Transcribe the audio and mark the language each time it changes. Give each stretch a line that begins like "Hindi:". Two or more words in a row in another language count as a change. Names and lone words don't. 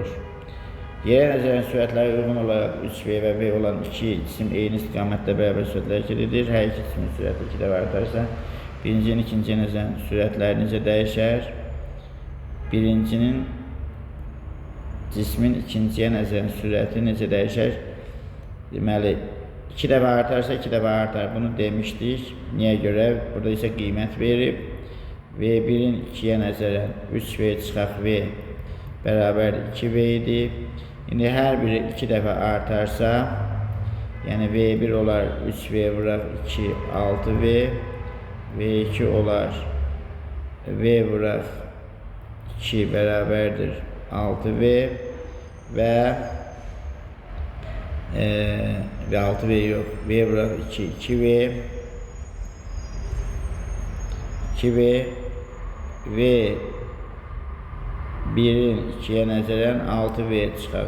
Azerbaijani: Yerə nəzərən sürətləri uyğun olaraq 3V və V olan iki cisim eyni istiqamətdə bərabər sürətlər hərəkət hər iki cismin sürəti 2 dəfə artarsa, birincinin ikinciyə nəzərən sürətləri necə dəyişər? Birincinin cismin ikinciyə nəzərən sürəti necə dəyişər? Deməli, 2 dəfə artarsa 2 dəfə artar. Bunu demişdik. Niyə görə? Burada isə qiymət verib. V1-in 2-yə nəzərən 3V çıxaq V bərabər 2V idi. İndi hər biri 2 dəfə artarsa, yəni V1 olar 3V vuraq 2, 6V, V2 olar V vuraq 2 bərabərdir 6V və 6V yox, V vuraq 2, 2V, 2V, V1-in 2-yə nəzərən 6V çıxar.